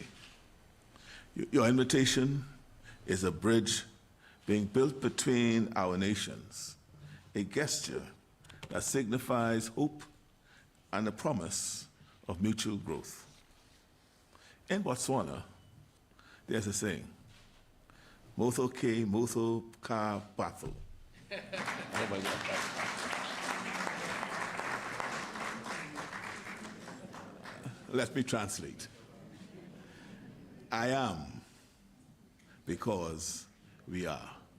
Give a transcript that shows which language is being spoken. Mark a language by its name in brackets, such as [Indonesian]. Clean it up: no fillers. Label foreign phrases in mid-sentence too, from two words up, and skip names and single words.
[English] Your invitation is a bridge being built between our nations, a gesture that signifies hope and a promise of mutual growth. In Botswana, there's a saying, [Tswana] "Motho ke motho ka batho." [English] Oh my God. Let me translate. I am because we are.